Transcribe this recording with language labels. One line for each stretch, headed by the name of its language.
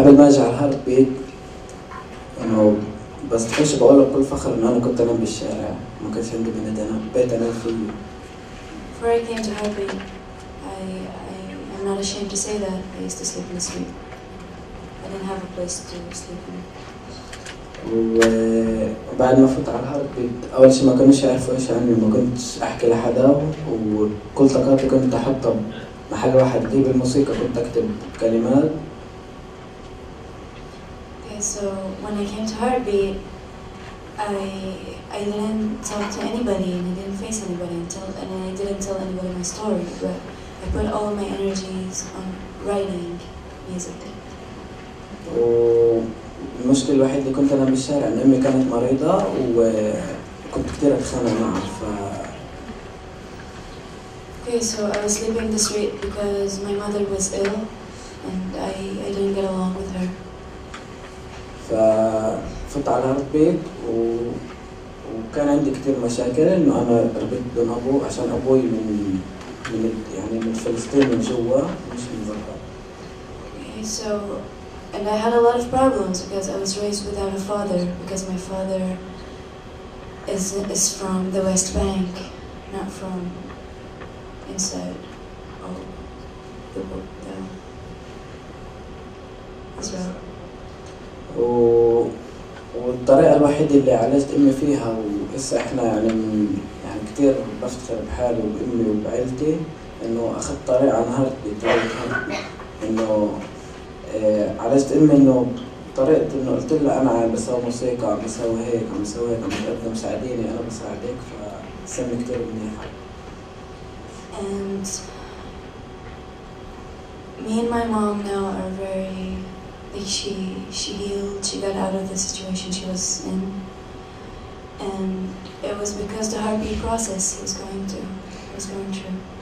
Arabic: قبل ما اجي على الهارت بيت انه بس تخش بقول لك بكل فخر انه انا كنت انام بالشارع، ما كانش عندي بيت انام فيه.
English: Before I came to Heartbeat, I'm not ashamed to say that I used to sleep in the street. I didn't have a place to sleep in.
Arabic: وبعد ما فوت على الهارت بيت اول شيء ما كانوش يعرفوا ايش عني، ما كنتش احكي لحدا، وكل طاقاتي كنت احطها محل واحد. دي بالموسيقى كنت اكتب كلمات.
English: Okay, so when I came to Heartbeat, I didn't talk to anybody and I didn't face anybody and I didn't tell anybody my story, but I put all of my energies on writing music.
Arabic: والمشكلة الوحيدة اللي كنت أنا بالشارع إن أمي كانت مريضة وكنت كتير أتخانق معها.
English: Okay, so I was sleeping in the street because my mother was ill and I didn't get along with her.
Arabic: ففت على الهارت بيت وكان عندي كتير مشاكل إنه أنا ربيت بدون أبو عشان أبوي من فلسطين من جوا مش من برا.
English: Okay, so and I had a lot of problems because I was raised without a father because my father is from the West Bank, not from inside the Israel.
Arabic: والطريقة الوحيدة اللي عالجت أمي فيها وهسه إحنا يعني كتير بفتخر بحالي وبأمي وبعيلتي إنه أخذت طريقة عن هارت بيت، إنه عالجت أمي إنه طريقة إنه قلت لها أنا عم بسوي موسيقى، عم بسوي هيك، عم بسوي هيك، عم بقدم ساعديني، أنا بساعدك، فسمي كتير منيحة.
English: And me and my mom now are very, like she healed, she got out of the situation she was in, and it was because the heartbeat process he was going through.